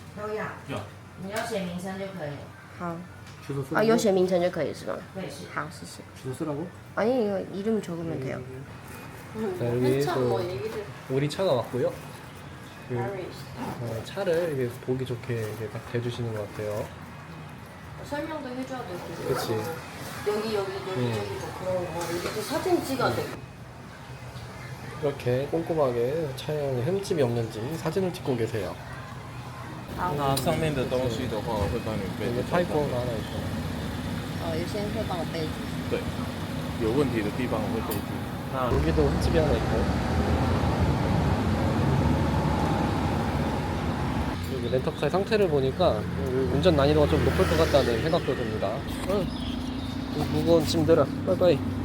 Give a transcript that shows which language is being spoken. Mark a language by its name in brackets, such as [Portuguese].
[Chinese] 都要，你要写名称就可以了。好 [Korean] 주소 쓰라고? [Chinese] 啊，有写名称就可以是吗？对，是。好，谢谢。 [Korean] 주소 쓰라고? 아니 이거 이름 적으면 돼요. 자, 여기 한참 뭐 또 얘기를 우리 차가 왔고요. 그, [English] Paris. [Korean] 차를 이렇게 보기 좋게 이렇게 딱 대주시는 것 같아요. 설명도 해줘야 되고. 그치. 여기 저기도 그런 거 이렇게 사진 찍어야 돼. 이렇게 꼼꼼하게 차량에 흠집이 없는지 사진을 찍고 계세요. [Chinese] 那上面的东西的话，我会帮你背 [Korean] 여기 [Chinese] 在 [Korean] 타이거 [Chinese] 上面 [Korean] 하나 있고. [Chinese] 有些人会帮我备注。对，有问题的地方我会备注。那 [Korean] 여기도 흠집이 하나 있고. 여기 렌터카의 상태를 보니까 운전 난이도가 좀 높을 것 같다는 생각도 듭니다. 이 무거운 짐들아, 빠이빠이.